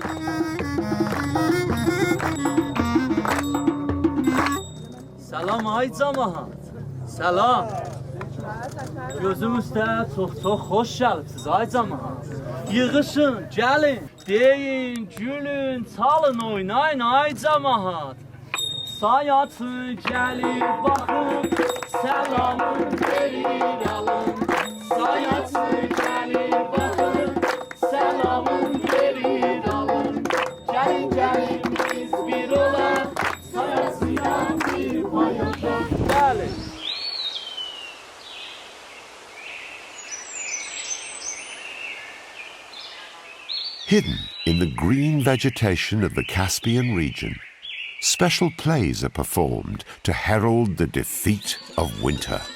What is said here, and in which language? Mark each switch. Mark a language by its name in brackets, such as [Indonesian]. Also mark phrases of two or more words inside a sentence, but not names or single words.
[Azerbaijani] Salam ay camaat. Salam. Gözümüzdə çox xoş gəlibsiz ay camaat. Yığışın, gəlin, deyin, gülün, çalın, oynayın ay camaat. [Turkish] Sayatı gelir bakın, selamın verir alın. Sayatı gelir bakın, selamın verir alın. [Azerbaijani] Gelin gelin biz bir olaq, sayasıya bir paylaşaq. Gelin. [English] Hidden in the green vegetation of the Caspian region, special plays are performed to herald the defeat of winter.